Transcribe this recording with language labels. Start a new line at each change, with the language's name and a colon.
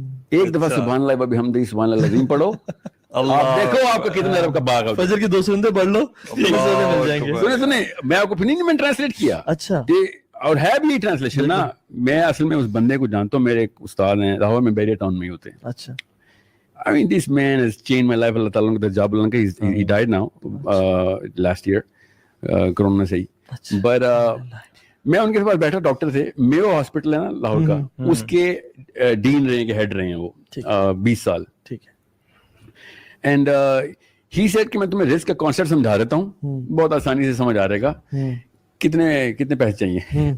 Urdu: ایک دفعہ سبحان اللہ بحمدہ سبحان اللہ العظیم پڑھو, آپ دیکھو آپ کو کتنے ارب کا باغ ہے. فجر کی 2 سنتے پڑھ لو, مل جائیں گے. سنیں میں آپ کو نہیں, میں ٹرانسلیٹ کیا. اچھا, اور ہے بھی ٹرانسلیشن نا. میں اصل میں اس بندے کو جانتا ہوں, میرے ایک استاد ہیں لاہور میں, بیریا ٹاؤن میں ہی ہوتے ہیں. اچھا.
English: I mean this man has changed my life.
Urdu: اللہ تعالیٰ کا job Lanka,
English: he died now last year
Urdu: corona سے ہی. But میں ان کے پاس بیٹھا, ڈاکٹر تھے, میو ہاسپٹل ہے نا لاہور کا, اس کے ڈین رہے ہیں, کہ ہیڈ رہے ہیں وہ 20 سال. ٹھیک ہے.
English: And he said
Urdu: کہ میں تمہیں رسک کا کانسیپٹ سمجھا دیتا ہوں, بہت آسانی سے سمجھ آ رہے گا, کتنے پیسے چاہیے.